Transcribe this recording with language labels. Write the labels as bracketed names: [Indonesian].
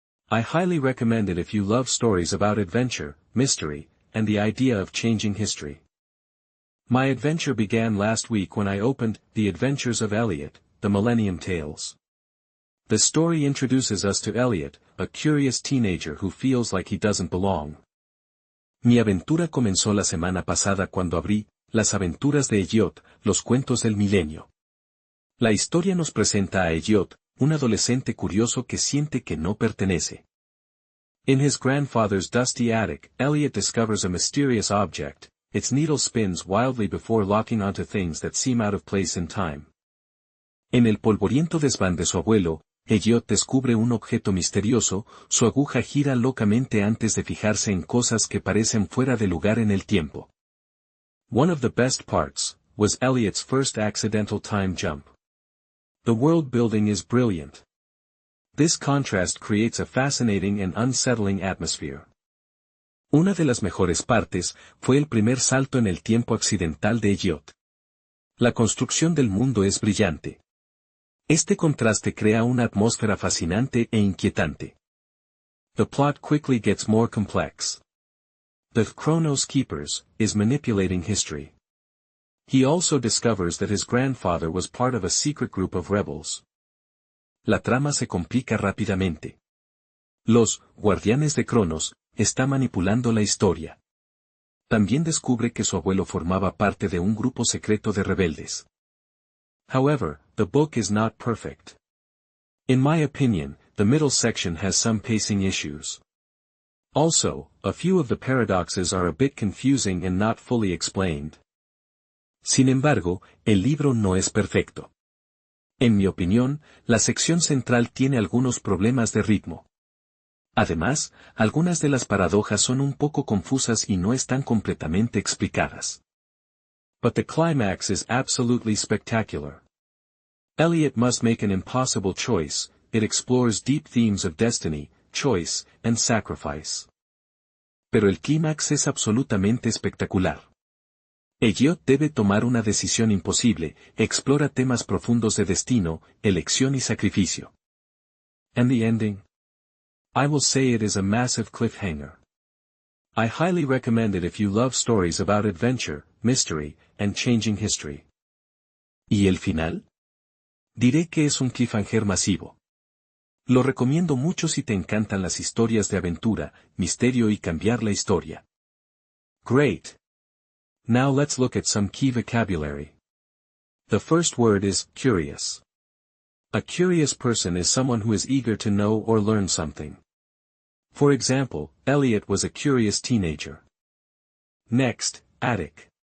[English] I highly recommend it if you love stories about adventure, mystery, and the idea of changing history. My adventure began last week when I opened The Adventures of Elliot, the Millennium Tales. The story introduces us to Elliot, a curious teenager who feels like he doesn't belong. [Spanish] Mi aventura comenzó la semana pasada cuando abrí Las aventuras de Elliot, los cuentos del milenio. La historia nos presenta a Elliot, un adolescente curioso que siente que no pertenece. [English] In his grandfather's dusty attic, Elliot discovers a mysterious object. Its needle spins wildly before locking onto things that seem out of place in time. [Spanish] En el polvoriento desván de su abuelo, Elliot descubre un objeto misterioso, su aguja gira locamente antes de fijarse en cosas que parecen fuera de lugar en el tiempo. [English] One of the best parts was Elliot's first accidental time jump. The world building is brilliant. This contrast creates a fascinating and unsettling atmosphere. [Spanish] Una de las mejores partes fue el primer salto en el tiempo accidental de Elliot. La construcción del mundo es brillante. Este contraste crea una atmósfera fascinante e inquietante. [English] The plot quickly gets more complex. The Chronos Keepers is manipulating history. He also discovers that his grandfather was part of a secret group of rebels. [Spanish] La trama se complica rápidamente. Los guardianes de Cronos está manipulando la historia. También descubre que su abuelo formaba parte de un grupo secreto de rebeldes. [English] However, the book is not perfect. In my opinion, the middle section has some pacing issues. Also, a few of the paradoxes are a bit confusing and not fully explained. [Spanish] Sin embargo, el libro no es perfecto. En mi opinión, la sección central tiene algunos problemas de ritmo. Además, algunas de las paradojas son un poco confusas y no están completamente explicadas. [English] But the climax is absolutely spectacular. Elliot must make an impossible choice. It explores deep themes of destiny, choice, and sacrifice. [Spanish] Pero el clímax es absolutamente espectacular. Elliot debe tomar una decisión imposible, explora temas profundos de destino, elección y sacrificio. [English] And the ending? I will say it is a massive cliffhanger. I highly recommend it if you love stories about adventure, mystery, and changing history. [Spanish] ¿Y el final? Diré que es un cliffhanger masivo. Lo recomiendo mucho si te encantan las historias de aventura, misterio y cambiar la historia. [English] Great! Now let's look at some key vocabulary. The first word is curious. A curious person is someone who is eager to know or learn something. For example, Elliot was a curious teenager. Next, attic.